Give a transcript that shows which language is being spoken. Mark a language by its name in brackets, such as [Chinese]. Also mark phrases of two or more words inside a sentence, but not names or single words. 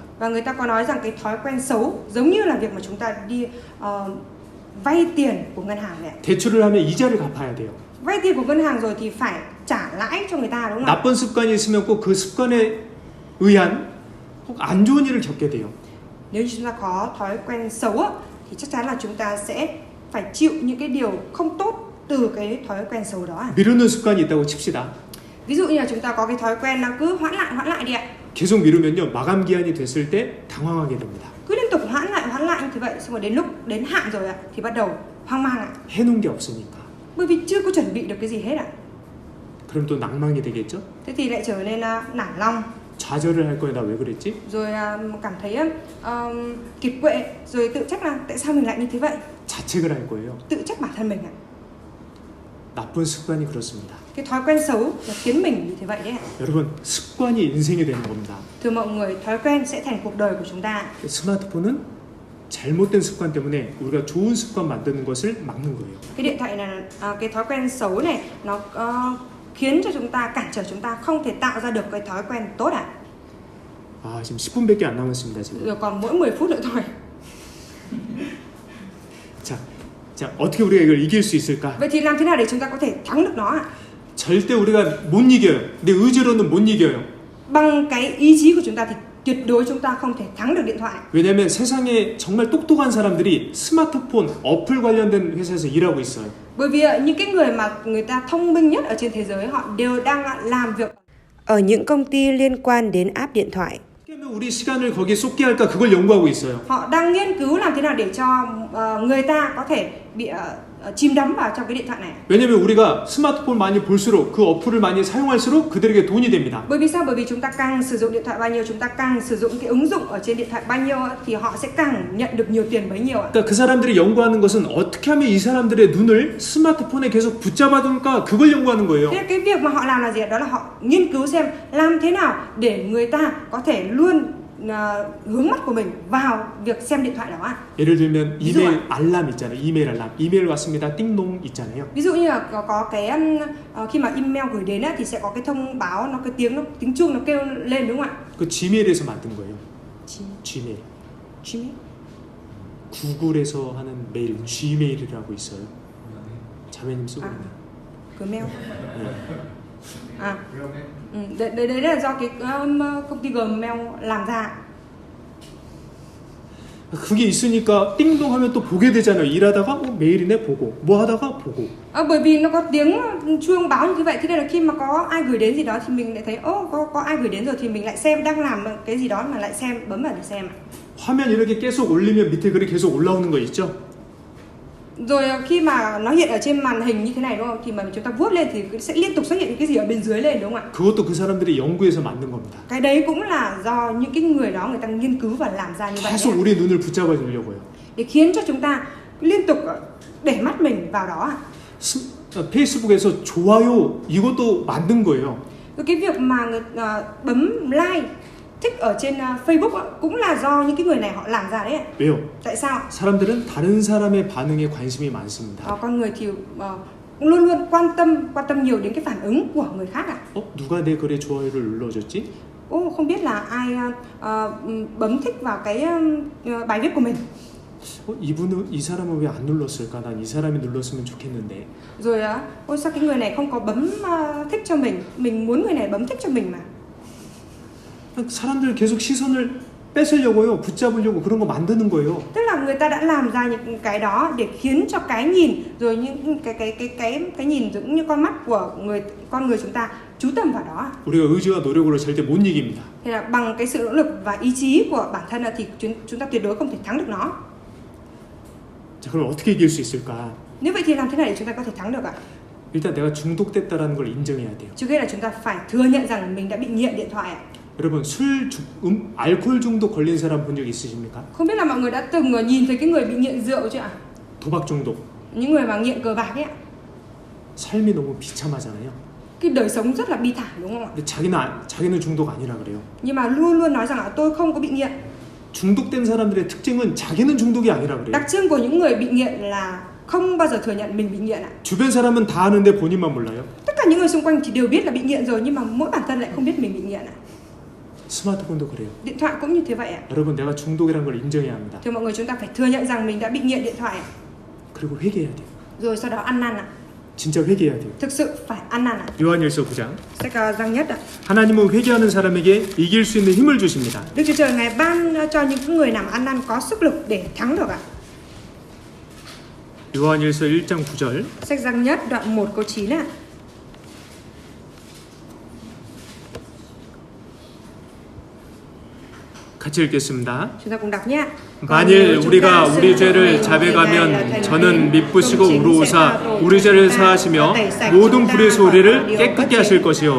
[Vietnamese] Và người ta có nói rằng cái thói quen xấu giống như là việc mà chúng ta đi vay tiền của ngân hàng vậy. [Korean] 대출을 하면 이자를 갚아야 돼요. [Vietnamese] Vay tiền của ngân hàng rồi thì phải trả lãi cho người ta, đúng không ạ? [Korean] 나쁜 습관이 있으면 꼭 그 습관에 의한 꼭 안 좋은 일을 겪게 돼요. [Vietnamese] Nếu như chúng ta có thói quen xấu thì chắc chắn là chúng ta sẽ phải chịu những cái điều không tốt từ cái thói quen xấu đó. [Korean] 미루는 습관이 있다고 칩시다. [Vietnamese] Ví dụ như là chúng ta có cái thói quen là cứ hoãn lại đi ạ. [Korean] 계속 미루면요 마감 기한이 됐을 때 당황하게 됩니다. [Vietnamese] Cứ liên tục hoãn lại như thế vậy, xong rồi đến lúc đến hạn rồi ạ thì bắt đầu hoang mang ạ. [Korean] 해놓은 게 없으니까. [Vietnamese] Bởi vì chưa có chuẩn bị được cái gì hết ạ. [Korean] 그럼 또 낭망이 되겠죠? [Vietnamese] Thế thì lại trở nên nản lòng. [Korean] 좌절을 할 거야 나 왜 그랬지? [Vietnamese] Rồi cảm thấy kiệt quệ, rồi tự trách là tại sao mình lại như thế vậy. [Korean] 자책을 할 거예요. [Vietnamese] Tự trách bản thân mình ạ. [Korean] 나쁜 습관이 그렇습니다. [Vietnamese] Cái thói quen xấu là khiến mình như thế vậy đấy ạ. [Korean] 여러분 습관이 인생이 되는 겁니다. [Vietnamese] Thưa mọi người, thói quen sẽ thành cuộc đời của chúng ta. [Korean] 스마트폰은 잘못된 습관 때문에 우리가 좋은 습관 만드는 것을 막는 거예요. [Vietnamese] Cái điện thoại này cái thói quen xấu này nó khiến cho chúng ta, cản trở chúng ta không thể tạo ra được cái thói quen tốt ạ. [Korean] 아 지금 10분밖에 안 남았습니다 지금. [Vietnamese] Rồi còn mỗi 10 phút nữa thôi. [Korean] 자 어떻게 우리가 이걸 이길 수 있을까? [Vietnamese] Vậy thì làm thế nào để chúng ta có thể thắng được nó ạ? [Korean] 절대 우리가 못 이겨요. 내 의지로는 못 이겨요. [Vietnamese] Bằng cái ý chí của chúng ta thì tuyệt đối chúng ta không thể thắng được điện thoại. [Korean] 왜냐하면 세상에 정말 똑똑한 사람들이 스마트폰 어플 관련된 회사에서 일하고 있어요. [Vietnamese] Bởi vì những cái người mà người ta thông minh nhất ở trên thế giới họ đều đang làm việc ở những công ty liên quan đến app điện thoại. [Korean] 우리 시간을 거기에 쏟게 할까 그걸 연구하고 있어요. [Vietnamese] Họ đang nghiên cứu làm thế nào để cho người ta có thể bị chìm đắm vào trong cái điện thoại này. [Korean] 왜냐면 우리가 스마트폰 많이 볼수록 그 어플을 많이 사용할수록 그들에게 돈이 됩니다. [Vietnamese] Bởi vì sao? Bởi vì chúng ta càng sử dụng điện thoại bao nhiêu, chúng ta càng sử dụng cái ứng dụng ở trên điện thoại bao nhiêu thì họ sẽ càng nhận được nhiều tiền bấy nhiêu ạ. [Korean] 그러니까 그 사람들이 연구하는 것은 어떻게 하면 이 사람들의 눈을 스마트폰에 계속 붙잡아둘까 그걸 연구하는 거예요. [Vietnamese] Thế cái việc mà họ làm là gì? Đó là họ nghiên cứu xem làm thế nào để người ta có thể luôn hướng mắt của mình vào việc xem điện thoại đó ạ. [Korean] 예를 들면 이메일 알람 있잖아요. 이메일 알람. 이메일 왔습니다. 띵동 있잖아요. [Vietnamese] Ví dụ như là có cái khi mà email gửi đến thì sẽ có cái thông báo, nó cái tiếng chuông nó kêu lên đúng không ạ? [Korean] 그 Gmail에서 만든 거예요. Gmail. Gmail. 구글에서 하는 메일 Gmail이라고 있어요. 자매님 쓰고 있는. Gmail. [Vietnamese] Đấy là do cái công ty Gmail làm ra. [Korean] 그게 있으니까 띵동 하면 또 보게 되잖아요. 일하다가 메일이네 보고 뭐 하다가 보고. [Vietnamese] Bởi vì nó có tiếng chuông báo như vậy, thế nên là khi mà có ai gửi đến gì đó thì mình lại thấy có ai gửi đến rồi thì mình lại xem, đang làm cái gì đó mà lại xem, bấm vào để xem. [Korean] 화면 이렇게 계속 올리면 밑에 글이 계속 올라오는 거 있죠? [Vietnamese] Rồi khi mà nó hiện ở trên màn hình như thế này đúng không? Thì mà chúng ta vuốt lên thì sẽ liên tục xuất hiện những cái gì ở bên dưới lên đúng không ạ? [Korean] 그것도 그 사람들이 연구해서 만든 겁니다. [Vietnamese] Cái đấy cũng là do những cái người đó người ta nghiên cứu và làm ra như vậy. [Korean] 계속 우리 눈을 붙잡아 주려고요. [Vietnamese] Để khiến cho chúng ta liên tục để mắt mình vào đó. [Korean] 페이스북에서 좋아요 이것도 만든 거예요. [Vietnamese] Rồi cái việc mà người bấm like thích ở trên Facebook cũng là do những cái người này họ làm ra đấy. [Korean] 왜요? [Vietnamese] Tại sao? [Korean] 사람들은 다른 사람의 반응에 관심이 많습니다. [Vietnamese] Con người thì cũng luôn luôn quan tâm nhiều đến cái phản ứng của người khác ạ. [Korean] 누가 내 글에 좋아요를 눌러줬지? [Vietnamese] Không biết là ai bấm thích vào cái bài viết của mình. [Korean] 이 사람은 왜 안 눌렀을까? 난 이 사람이 눌렀으면 좋겠는데. [Vietnamese] Rồi sao cái người này không có bấm thích cho mình muốn người này bấm thích cho mình mà. [Korean] 사람들 계속 시선을 뺏으려고요, 붙잡으려고 그런 거 만드는 거예요. [Vietnamese] Tức là người ta đã làm ra những cái đó để khiến cho cái nhìn rồi những cái nhìn giống như con mắt của con người chúng ta chú tâm vào đó. [Korean] 우리가 의지와 노력으로 절대 못 이깁니다. [Vietnamese] Thế là bằng cái sự nỗ lực và ý chí của bản thân thì chúng ta tuyệt đối không thể thắng được nó. [Korean] 자, 그럼 어떻게 이길 수 있을까? [Vietnamese] Nếu vậy thì làm thế nào để chúng ta có thể thắng được ạ? [Korean] 일단 내가 중독됐다라는 걸 인정해야 돼요. [Vietnamese] Trước hết là chúng ta phải thừa nhận rằng mình đã bị nghiện điện thoại ạ. [Korean] 여러분 알코올 중독 걸린 사람 본 적 있으십니까? [Vietnamese] Không biết là mọi người đã từng nhìn thấy cái người bị nghiện rượu chưa ạ? [Korean] 도박 중독. [Vietnamese] Những người mà nghiện cờ bạc ấy ạ. [Korean] 삶이 너무 비참하잖아요. [Vietnamese] Cái đời sống rất là bi thảm đúng không ạ? [Korean] 근데 자기는 중독 아니라 그래요. [Vietnamese] Nhưng mà luôn luôn nói rằng là tôi không có bị nghiện. [Korean] 중독된 사람들의 특징은 자기는 중독이 아니라 그래요. [Vietnamese] Đặc trưng của những người bị nghiện là không bao giờ thừa nhận mình bị nghiện ạ. [Korean] 주변 사람은 다 아는데 본인만 몰라요. [Vietnamese] Tất cả những người xung quanh thì đều biết là bị nghiện rồi nhưng mà mỗi bản thân lại không biết mình bị nghiện ạ. [Korean] 스마트폰도 그래요. [Vietnamese] Điện thoại cũng như thế vậy ạ. [Korean] 여러분 내가 중독이라는 걸 인정해야 합니다. [Vietnamese] Thì mọi người chúng ta phải thừa nhận rằng mình đã bị nghiện điện thoại ạ. [Korean] 그리고 회개해야 돼요. [Vietnamese] Rồi sau đó ăn năn ạ. [Korean] 진짜 회개해야 돼요. [Vietnamese] Thực sự phải ăn năn ạ. [Korean] 요한일서 9장. [Vietnamese] Sách Giăng Nhất ạ. [Korean] 하나님은 회개하는 사람에게 이길 수 있는 힘을 주십니다. [Vietnamese] Đức Chúa Trời Ngài ban cho những người làm ăn năn có sức lực để thắng được ạ. [Korean] 요한일서 1장 9절. [Vietnamese] Sách Giăng Nhất đoạn 1 câu 9 ạ. [Korean] 같이 읽겠습니다. [Vietnamese] Chúng ta cùng đọc nhé. [Korean] 만일 우리가 우리 죄를 자백하면 저는 미쁘시고 의로우사 우리 죄를 사하시며 모든 불의에서 우리를 깨끗게 하실 것이요.